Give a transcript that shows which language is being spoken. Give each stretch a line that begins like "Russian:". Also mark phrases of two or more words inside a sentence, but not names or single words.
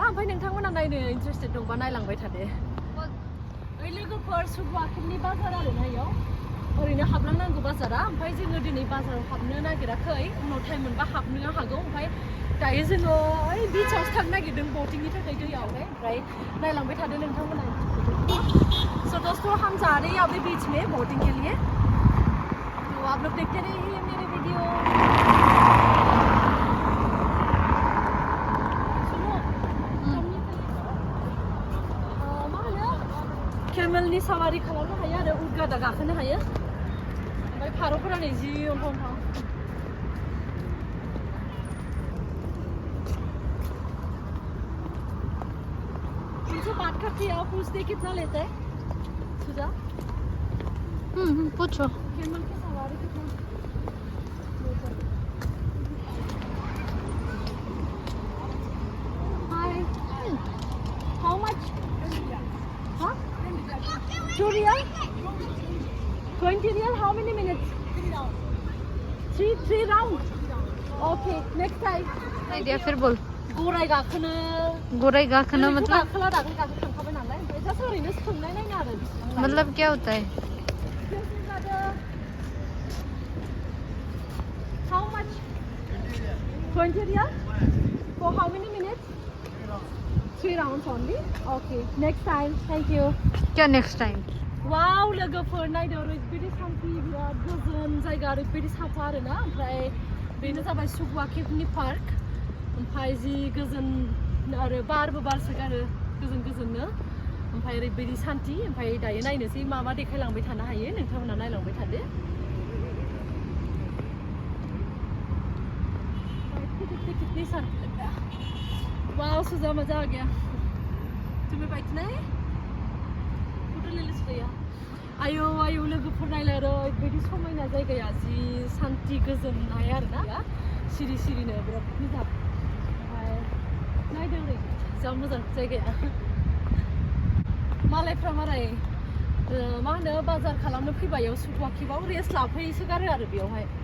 Bodo: ओमफ्राय नोंथांमोना नायनो इन्टारेस्टेड दंबा नायलांबाय थादो. ओइ लोगोफोर सुगुआकिबनि बाजार आरो नायाव ओरैनो हाबलांनांगौ बाजारा. ओमफ्राय जोङो दिनै बाजाराव हाबनो नागिराखै, उनाव टाइम मोनबा हाबनो हागौ. ओमफ्राय दायो जोङो ओइ बिचआवसो थांनो नागिरदों बोटिंनि थाखाय दैयावहाय. ओमफ्राय नायलांबाय थादो नोंथांमोना.
Hindi: सो दोस्तों हम जा रहे हैं अभी बीच में बोटिंग के लिए, तो आप लोग देखते रहिए मेरे वीडियो.
Bodo: केमेलनि सावारि खालामनो हायो आरो उट गादा गाखोनो हायो. ओमफ्राय फारौफोरा नै जि अन्थाव
Hindi: तुमसे बात करती है, पूछते कितना लेता है सुजा? पूछो. केमल की सवारी कितना लेता है?
English: Hi, how much? हाँ? 2 real? 20 real? How many minutes? 3 rounds? Okay, next time.
Hindi: आइडिया फिर बोल.
Bodo: गराय गाखोनो
Hindi: मतलब
Bodo: गाखोला दाखोल थांखाबाय नालाय ओमफ्राय जास्ट ओरैनो सोंनाय नायनो आरो
Hindi: मतलब क्या होता है?
English: How much? 20 real? For how many minutes? 3 rounds only? Okay, next time. Thank you.
Hindi: क्या
English: next time?
Bodo: वाव लोगोफोर नायदो ओरैबायदि सान्थि बिराद गोजोन जायगा ओरैबायदि साफा आरोना. ओमफ्राय बेनो जाबाय सुगुआकिबनि पार्क. ओमफ्राय जि गोजोन आरो बारबो बारसोगारो गोजोननो. ओमफ्राय ओरैबायदि सान्थि. ओमफ्राय दायो नायनोसै मा मा देखायलांबाय थानो हायो. नोंथांमोना नायलांबाय थादो.
Hindi: कितनी सारी वाव सुजा मजा आ गया. तुम्हें बैठना है? फोटो ले लो या.
Bodo: आयौ लोगोफोर नायलाय ओरैबायदि समायना जायगाया जि सान्थि गोजोननाय आरोना. सिरिनो बिराद मोजां. ओमफ्राय नायदो ओरै जा मोजां जायगाया. मालायफ्रा मालाय मा होनो बाजार खालामनो फैबायाव सुगुआकिबाव रेस्ट लाफैसोगारो आरो बेयावहाय.